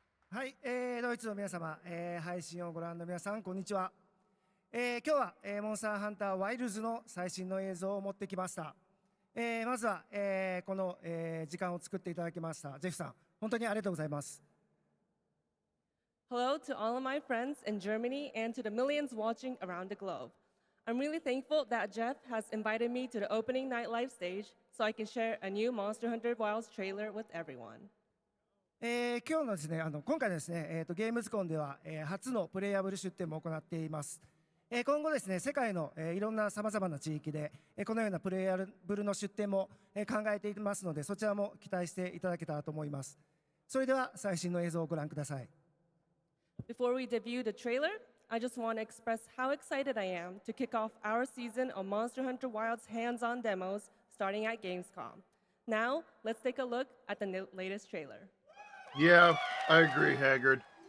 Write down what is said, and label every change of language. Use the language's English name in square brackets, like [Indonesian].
[Japanese] はい、ドイツの皆様、配信をご覧の皆さん、こんにちは。今日は、モンスターハンターワイルズの最新の映像を持ってきました。まずは、この、時間を作っていただきましたジェフさん、本当にありがとうございます。 [English] Hello to all of my friends in Germany and to the millions watching around the globe. I'm really thankful that Jeff has invited me to the opening night live stage so I can share a new Monster Hunter Wilds trailer with everyone. [Japanese] 今日のですね、今回ですね、ゲームズコンでは、初のプレイヤブル出展も行っています。今後ですね、世界の、いろんなさまざまな地域で、このようなプレイヤブルの出展も、考えていますので、そちらも期待していただけたらと思います。それでは最新の映像をご覧ください。 [English] Before we debut the trailer, I just want to express how excited I am to kick off our season of Monster Hunter Wilds hands-on demos starting at Gamescom. Now, let's take a look at the latest trailer. Yeah, I agree, Haggard.